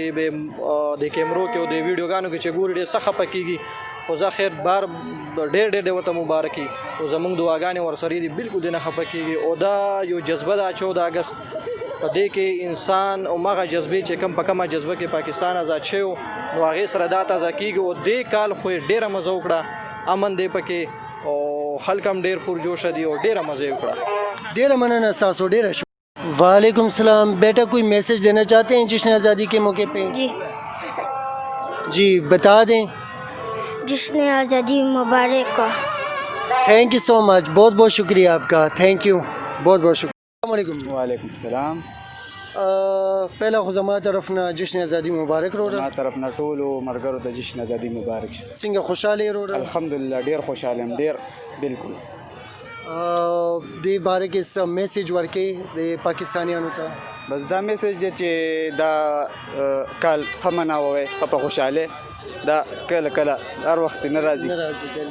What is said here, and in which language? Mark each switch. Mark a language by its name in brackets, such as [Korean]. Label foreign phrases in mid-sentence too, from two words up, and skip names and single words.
[Pashto] کیمرو کې او د ویډیوګانو کې چې ګوري ډېر څه خفه کېږي خو زه خیر بار ډېر ورته مبارکي او زموږ دعاګانې ورسره دي بالکل دې نه خفه کېږي او دا یو جذبه ده 14 اګست په دې کې انسان او مغه جذبې چې کم په کمه جذبه کې پاکستان آزاد شوی نو هغې سره دا تازه کېږي او دې کال خو یې ډېره مزه وکړه امن دی پکې او خلک هم ډېر پرجوشه دي او ډېره مزه یې وکړه. ډیره مننه تاسو. ډیره [Arabic] وعلیکم السلام. [Urdu] بیٹا کوئی میسج دینا چاہتے ہیں جشن آزادی کے موقع پہ؟ جی بتا دیں. جشن آزادی مبارک کا. [English] Thank you so much. [Urdu] بہت بہت شکریہ آپ کا. [English] Thank you. [Urdu] بہت بہت شکریہ. [Arabic] السلام علیکم. وعلیکم السلام. [Pashto] پہلا خو زما طرف نه جشن ازادي مبارک وروړه. ما طرف نه ټولو مرګرو د جشن ازادي مبارک شه. څنګه خوشاله وروړه؟ الحمدلله ډیر خوشاله یم. ډیر بالکل. دې باره کې څه میسج ورکې د پاکستانیانو ته؟ بس دا میسج دی چې دا کال ښه مناوئ ښه په خوشحالۍ دا کله هر وخت نه راځي.